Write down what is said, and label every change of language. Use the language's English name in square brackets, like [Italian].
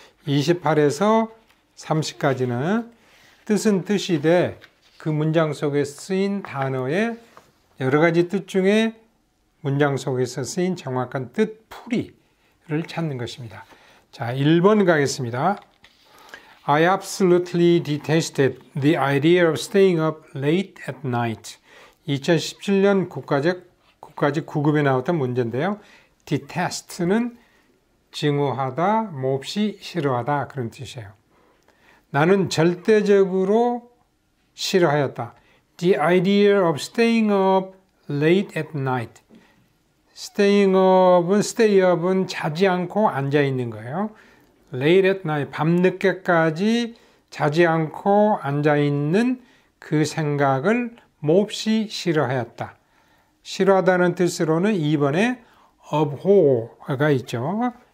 [Korean] 28에서 30까지는 뜻은 뜻이되 그 문장 속에 쓰인 단어의 여러 가지 뜻 중에 문장 속에서 쓰인 정확한 뜻 풀이를 찾는 것입니다. 자, 1번 가겠습니다. [English] I absolutely detested the idea of staying up late at night. [Korean] 2017년 국가직 9급에 나왔던 문제인데요. detest는 증오하다, 몹시 싫어하다, 그런 뜻이에요. 나는 절대적으로 싫어하였다. [English] The idea of staying up late at night. [Korean] stay up은 자지 않고 앉아 있는 거예요. [English] late at night, [Korean] 밤늦게까지 자지 않고 앉아 있는 그 생각을 몹시 싫어하였다. 싫어하다는 뜻으로는 2번에 abhor가 있죠.